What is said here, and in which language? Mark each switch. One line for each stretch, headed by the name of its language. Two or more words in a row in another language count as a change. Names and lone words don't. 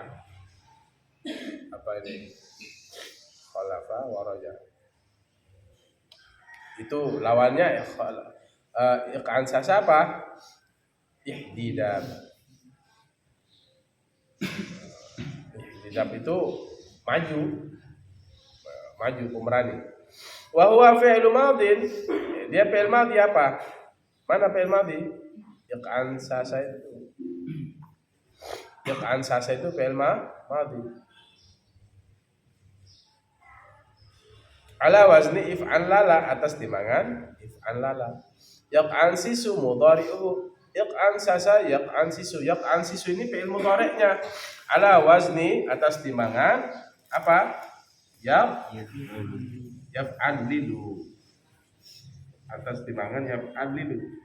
Indonesian: Apa ini?
Arabic: خلف ورجع.
Indonesian: Itu lawannya iq'ansasa apa? Ihdidab. Ihdidab itu maju, pemberani.
Arabic: وهو فعل ماض,
Indonesian: dia fi'il madhi apa? Mana fi'il madhi? Iq'ansasa itu. Iq'ansasa itu fi'il madhi.
Arabic: على وزن افعنلل,
Banjar: atas timangan if'an lala.
Arabic: يقعنسس مضارعه يقعنسس يقعنسس.
Indonesian: Yaq'ansisu ini fi'il mudhari'nya.
Arabic: على وزن,
Banjar: atas timangan
Indonesian: apa? Yaf'alilu.
Banjar: Atas timangan yaf'alilu.